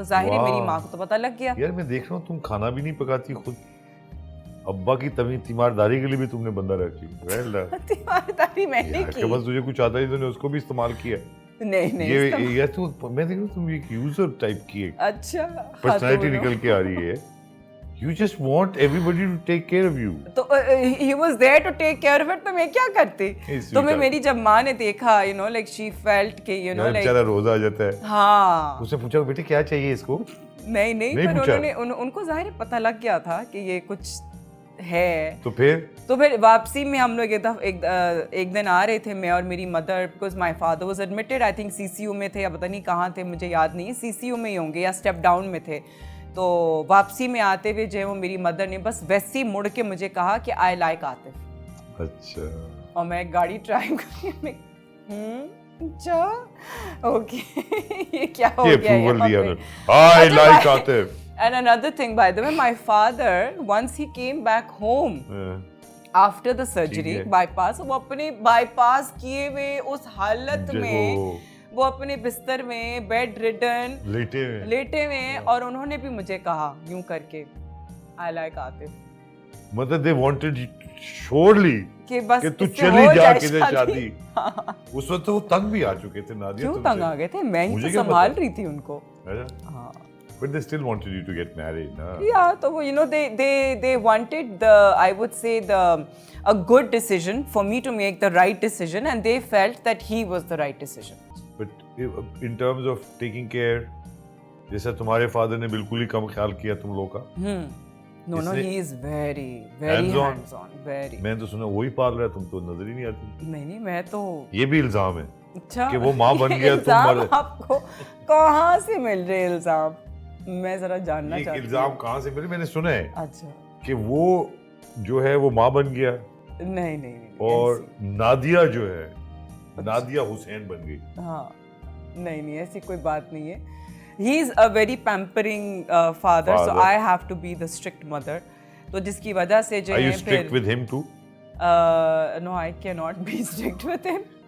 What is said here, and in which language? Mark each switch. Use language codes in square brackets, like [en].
[ur] تو ظاہر ہے میری ماں کو تو پتہ لگ گیا. یار میں دیکھ رہا ہوں تم کھانا بھی نہیں پکاتی خود, ابا کی تیمارداری کے لیے بھی تم نے بندہ رکھ لی. تیمارداری میں نے کی, بس تجھے کچھ آتا ہی تو نے اس کو بھی استعمال کیا. نہیں یہ تو میں دیکھ رہا ہوں تم ایک یوزر ٹائپ کی ایک اچھا پرسنالٹی نکل کے آ رہی ہے. [en] You just want everybody to take care of you. تو he was there to take care of it, [ur] تو میں کیا کرتی. تو میں میری جب ماں نے دیکھا, [en] you know, like she felt [ur] کہ [en] you know like [ur] بیچارہ روزہ آ جاتا ہے. ہاں, اس نے پوچھا بیٹے کیا چاہیے اس کو. نہیں پر انہوں نے ان کو ظاہر پتہ لگ گیا تھا کہ یہ کچھ ہے. تو پھر واپسی میں ہم لوگ ایک دن آ رہے تھے, میں اور میری mother, [en] because my father was admitted, I think [ur] CCU میں تھے یا پتہ نہیں کہاں تھے, مجھے یاد نہیں ہے, CCU میں ہی ہوں گے یا اسٹیپ ڈاؤن میں تھے. تو واپسی میں آتے ہوئے جو ہے وہ میری مدر نے بس ویسے ہی مڑ کے مجھے کہا کہ [en] I like Atif. [ur] اچھا. اور میں گاڑی ڈرائیو کر کے اچھا اوکے یہ کیا ہو گیا ہے. [en] I like Atif. And another thing, by the way, my father, once he came back home after the surgery, bypass, [ur] وہ اپنے bypass کیے ہوئے اس حالت میں وہ اپنے بستر میں بیڈ ریڈن لیٹے ہوئے, اور انہوں نے بھی مجھے کہا یوں کر کے [en] I like Atif. [ur] مطلب [en] they wanted surely [ur] کہ بس تو چلی جا کے شادی. اس وقت وہ تنگ بھی آ چکے تھے نادیہ. کیوں تنگ آ گئے تھے؟ میں ہی تو سنبھال رہی تھی ان کو. ہاں. [en] But they still wanted you to get married, na? Yeah, so you know they wanted I would say a good decision for me to make the right decision, and they felt that he was the right decision. But in terms of taking care, [ur] جیسا تمہارے father نے بالکل ہی کم خیال کیا تم لوگ کا. [en] No, he is very hands on, very. [ur] میں تو سنا وہی پال رہا ہے, تم تو نظر ہی نہیں آتی. نہیں میں تو, یہ بھی الزام ہے اچھا کہ وہ ماں بن گیا تم مر. آپ کو کہاں سے مل رہے الزام؟ میں ذرا جاننا چاہتی ہوں. الزام کہاں سے ملے؟ میں نے سنا ہے اچھا کہ وہ جو ہے وہ ماں بن گیا. نہیں اور نادیہ جو ہے نادیہ حسین بن گئی. ہاں نہیں ایسی کوئی بات نہیں ہے. [en] He is a very pampering father, so I have to be the strict mother. [ur] تو جس کی وجہ سے جو ہے [en] Are you strict with him too? No, I cannot be strict with him.